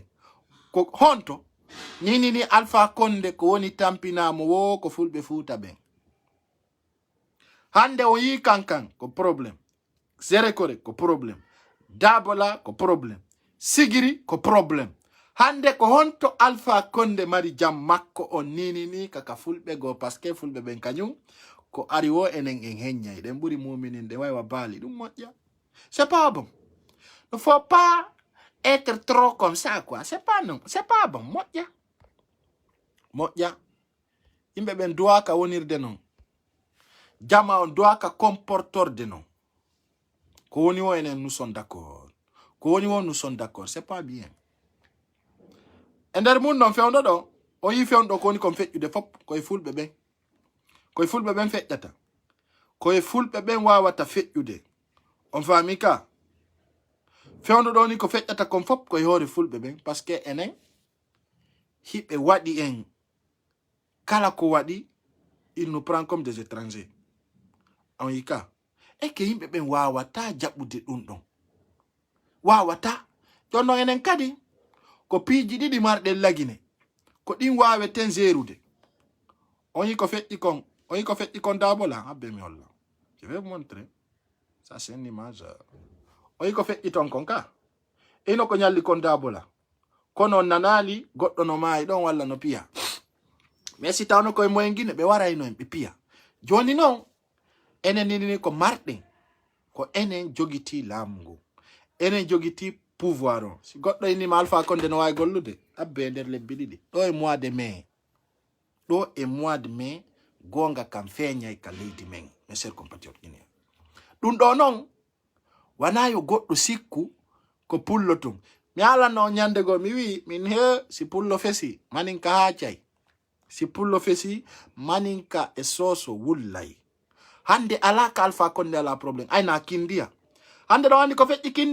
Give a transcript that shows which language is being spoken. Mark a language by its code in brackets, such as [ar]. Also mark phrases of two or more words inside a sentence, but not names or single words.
[ff] Ko honto, ni Alpha Condé ko woni tampinamo wo ko fulɓe Fuuta ɓen. Hande o yi Kankan, ko problème. Zere Kore, ko problème. Dabola, ko problème. Sigiri, ko problème. Hande ko honto Alpha Condé mari jam makko on ni kaka fulɓe go parce que fulɓe ɓen kañum ko ari wo enen en heññay ɗen ɓuri mumininde waywa baali ɗum moƴƴa. [fr] C'est pas bon. Ne faut pas être trop comme ça quoi. C'est pas non. C'est pas bon. [ff] Moƴƴa. Moƴƴa. Yimɓe ɓen duwaka wonirde non. Jama on duwaka comportorde non. Ko woni wo enen [fr] nous sommes d'accord. [ff] Ko woni wo [fr] nous sommes d'accord. C'est pas bien. [ff] E nder mum non fewndo ɗo o yi fewndo ko woni kon feƴƴude fop koye fulɓe ɓen koye fulɓe ɓen feƴƴata koye fulɓe ɓen wawata feƴƴude on faami ka fewndo ɗo ni ko feƴƴata kon fop koye hoore fulɓe ɓen [fr] par ce que [ff] enen hiɓe waɗi en kala ko waɗi [fr] il nous prend comme des [ff] étrangers on yi ka e que yimɓe ɓen wawata jaɓɓude ɗum ɗon wawata jonno enen kadi ko piiji ɗiɗi marɗen lagine ko ɗin waweten zerude on yi ko feƴƴi kon Dabola habbe mi holla [fr] je vais vous montrer ça c'est une [ff] image on yi ko feƴƴi ton kon ka ino ko ñalli kon Dabola kono nanali goɗɗo no maayi ɗon walla no piya [fr] mais si [ff] tawno koye moyen Guinée ɓe warayno en ɓe piya joni noon enen nini ko marɗen ko enen jogiti laamu ngu enen jogiti pouvoir on si goɗɗo innima Alpha Condé no wawi gollude abbe nder lebbi ɗiɗi ɗo e [fr] mois de mai [ff] ɗo e [fr] mois de mai [ff] gonga kam feeñay ka leydi men [fr] mes chers compatriotes [ff] guinéen ɗum ɗo noon wana yo goɗɗo sikku ko pullo tum mi alanno ñande go mi wi min he si pullo fesi maninka haacay si pullo fesi maninka e soso wullay hande ala ka Alpha Condé ala probléme ayna kindiya hande ɗo andi ko feƴƴi